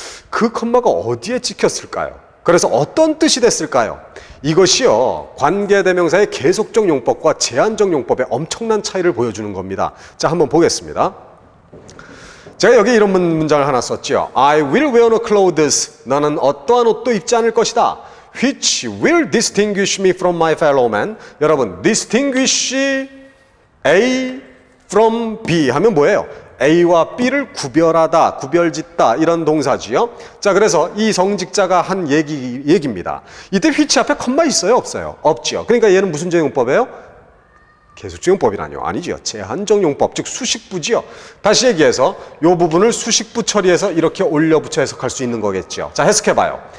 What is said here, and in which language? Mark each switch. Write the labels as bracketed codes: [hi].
[ko] 그 컴마가 어디에 찍혔을까요? 그래서 어떤 뜻이 됐을까요? 이것이요, 관계대명사의 계속적 용법과 제한적 용법의 엄청난 차이를 보여주는 겁니다. 자, 한번 보겠습니다. 제가 여기 이런 문장을 하나 썼죠. [en] I will wear no clothes. [ko] 나는 어떠한 옷도 입지 않을 것이다. [en] Which will distinguish me from my fellow man. [ko] 여러분, [en] distinguish A from B [ko] 하면 뭐예요? A와 B를 구별하다, 구별짓다 이런 동사지요. 자, 그래서 이 성직자가 한 얘기입니다. 이때 which 앞에 컴마 있어요, 없어요? 없죠. 그러니까 얘는 무슨 용법이에요? 계속적 용법이라뇨? 아니죠. 제한적 용법, 즉 수식부지요. 다시 얘기해서 이 부분을 수식부 처리해서 이렇게 올려 붙여 해석할 수 있는 거겠죠. 자, 해석해봐요.